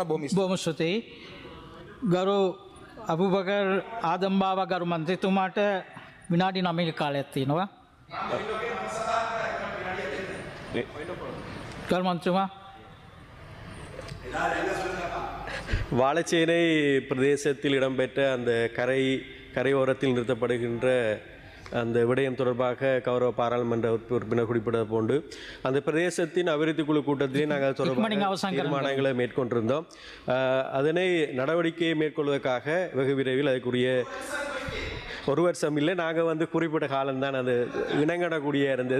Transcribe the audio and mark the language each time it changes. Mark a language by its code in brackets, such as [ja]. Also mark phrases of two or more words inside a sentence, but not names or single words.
[si] බොහොම ස්තුතියි. ගරු අබුබකර් ආදම්බාව ගරු මන්ත්‍රීතුමාට විනාඩි 9ක කාලයක් තියෙනවා. ගරු මන්ත්‍රීතුමා [ta] வாழைச்சேனை பிரதேசத்தில் இடம்பெற்ற அந்த கரையோரத்தில் நிறுத்தப்படுகின்ற அந்த விடயம் தொடர்பாக கௌரவ பாராளுமன்ற உறுப்பினர் குறிப்பிட்டது போன்று அந்த பிரதேசத்தின் அபிவிருத்தி குழு கூட்டத்திலே நாங்கள் தொடர்பாக தீர்மானங்களை மேற்கொண்டிருந்தோம். அதனை நடவடிக்கையை மேற்கொள்வதற்காக வெகு விரைவில் அதுக்குரிய ஒரு வருஷம் இல்லை, நாங்கள் குறிப்பிட்ட காலம்தான் அது இணங்கக்கூடிய இருந்தது.